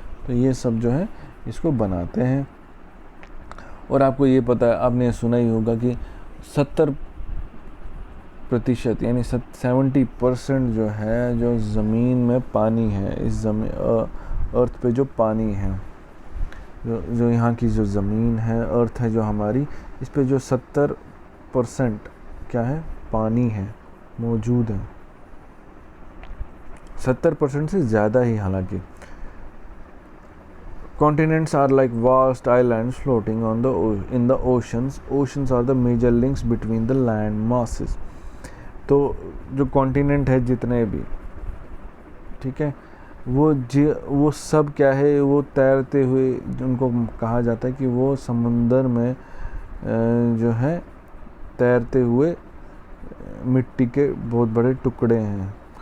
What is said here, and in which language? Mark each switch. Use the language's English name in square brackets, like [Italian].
[Hindi] तो ये सब जो है इसको बनाते हैं। और आपको ये पता है, आपने सुना ही होगा कि 70% यानी 70% जो है, जो ज़मीन में पानी है, इस अर्थ पे जो पानी है, जो यहाँ की जो ज़मीन है, अर्थ है जो हमारी, इस पे जो 70% क्या है? पानी है, मौजूद है। 70% से ज़्यादा ही हालांकि। [English] Continents are like vast islands floating on in the oceans. Oceans are the major links between the land masses. [Hindi] तो जो कॉन्टिनेंट है जितने भी, ठीक है, वो सब क्या है, वो तैरते हुए, उनको कहा जाता है कि वो समुंदर में जो है तैरते हुए मिट्टी के बहुत बड़े टुकड़े हैं।